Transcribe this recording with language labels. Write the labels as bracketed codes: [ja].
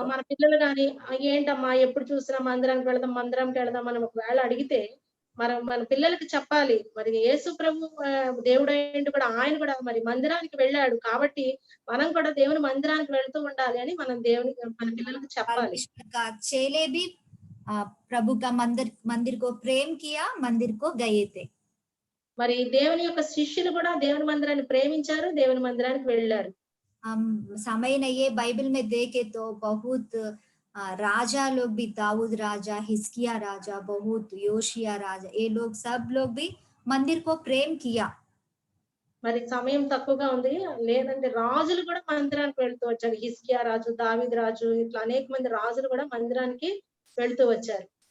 [te] మన పిల్లలు గాని ఏంటమ్మా ఎప్పుడు చూసినా మందిరానికి వెళదాం అని ఒకవేళ అడిగితే మన పిల్లలకి చెప్పాలి, మరి యేసు ప్రభు దేవుడైండు కూడా ఆయన కూడా మరి మందిరానికి వెళ్ళాడు కాబట్టి మనం కూడా దేవుని మందిరానికి వెళ్తూ ఉండాలి అని మన పిల్లలకి చెప్పాలి. [hi] चेले भी प्रभु का मंदिर को प्रेम किया, मंदिर को गए थे। [te] మరి దేవుని యొక్క శిష్యులు కూడా దేవుని మందిరాన్ని ప్రేమించారు, దేవుని మందిరానికి వెళ్ళారు. [hi] हम समय नहीं है, बाइबल में देखे तो बहुत राजा लोग भी, दाऊद राजा, हिजकिया राजा, बहुत योशिया राजा, ये लोग सब लोग भी मंदिर को प्रेम किया। [te] మరి సమయం తక్కువగా ఉంది, లేదంటే రాజులు కూడా మందిరానికి వెళ్తూ వచ్చారు. హిజ్కియా రాజు, దావీద్ రాజు, ఇట్లా అనేక మంది రాజులు కూడా మందిరానికి వెళ్తూ వచ్చారు.